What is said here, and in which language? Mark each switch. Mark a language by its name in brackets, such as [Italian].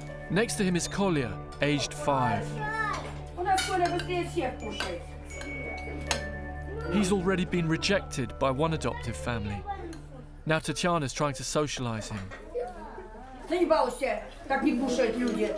[English] Next to him is Kolya, aged 5. [Russian] У нас Коля быстрее всех кушает. [English] He's already been rejected by one adoptive family. Now Tatyana's trying to socialize him. [Russian] Да не балуйся, как не кушают люди.